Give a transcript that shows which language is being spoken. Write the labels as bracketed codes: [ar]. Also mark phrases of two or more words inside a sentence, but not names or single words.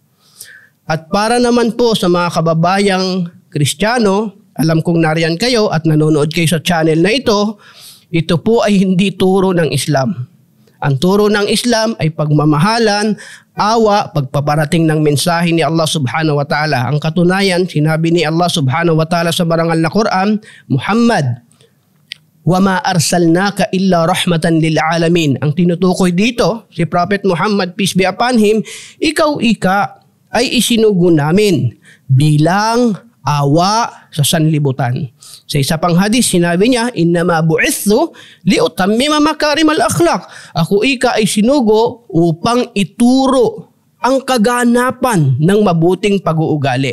[tl] At para naman po sa mga kababayang Kristiyano, alam kong nariyan kayo at nanonood kayo sa channel na ito po ay hindi turo ng Islam. Ang turo ng Islam ay pagmamahalan, awa, pagpaparating ng mensahe ni Allah [ar] سبحانه وتعالى. [tl] Ang katunayan, sinabi ni Allah [ar] سبحانه وتعالى [tl] sa banal na Quran, Muhammad, [ar] وَمَا أَرْسَلْنَاكَ إِلَّا رَحْمَةً لِلْعَالَمِينَ. [tl] Ang tinutukoy dito, si Prophet Muhammad, [en] peace be upon him, [tl] ikaw ay isinugo namin bilang awa sa sanlibutan. Sa isa pang hadis, sinabi niya, [ar] إنما بعثت لأتمم مكارم الأخلاق. [tl] Ako ay sinugo upang ituro ang kaganapan ng mabuting pag-uugali.